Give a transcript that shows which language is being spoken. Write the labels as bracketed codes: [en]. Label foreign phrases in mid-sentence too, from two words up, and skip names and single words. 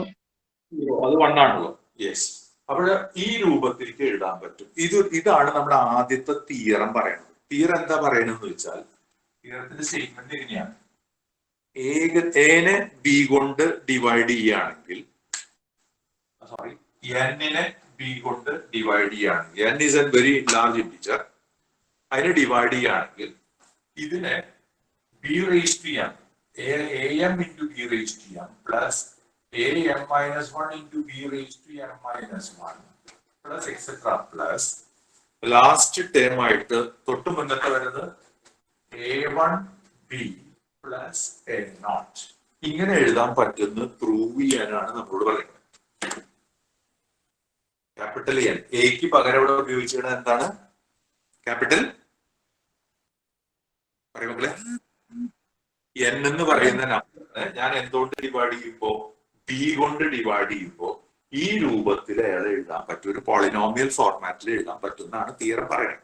[ml] അത് 1 ആണല്ലോ യെസ്. അപ്പോൾ ഈ രൂപത്തിലേക്ക് എഴുതാൻ പറ്റും. ഇതാണ് നമ്മുടെ ആദ്യത്തെ തിയറം പറയുന്നത്. തിയറം എന്താ പറയണെന്ന് വെച്ചാൽ തിയറത്തിന്റെ സ്റ്റേറ്റ്മെന്റ് എങ്ങനെയാണ്, എനെ ബി കൊണ്ട് ഡിവൈഡ് ചെയ്യുകയാണെങ്കിൽ സോറി എന്നിനെ ബി കൊണ്ട് ഡിവൈഡ് ചെയ്യുകയാണെങ്കിൽ [en] n is a very large integer, [ml] അതിനെ ഡിവൈഡ് ചെയ്യുകയാണെങ്കിൽ ഇതിനെ ബി റേസ് ചെയ്യാം [en] am into b raised to m plus am minus 1 into b raised to m minus 1 plus etc plus ലാസ്റ്റ് ടേം [ml] ആയിട്ട് തൊട്ട് മുന്നത്തെ വരുന്നത് [en] a1 b plus a0. [ml] ഇങ്ങനെ എഴുതാൻ പറ്റുന്ന പ്രൂവ് ചെയ്യാനാണ് നമ്മളോട് പറയുന്നത്. [en] capital N [ml] എക്ക് പകരം ഇവിടെ ഉപയോഗിച്ചിരുന്നത് എന്താണ്? ക്യാപിറ്റൽ പറയുമക്കളെ എൻ എന്ന് പറയുന്ന നമ്പറിനെ ഞാൻ എന്തുകൊണ്ട് ഡിവൈഡ് ചെയ്യുമ്പോ ബി കൊണ്ട് ഡിവൈഡ് ചെയ്യുമ്പോ ഈ രൂപത്തിൽ അയാളെ എഴുതാൻ പറ്റും, ഒരു [en] polynomial format [ml] എഴുതാൻ പറ്റുമെന്നാണ് തിയറം പറയുന്നത്.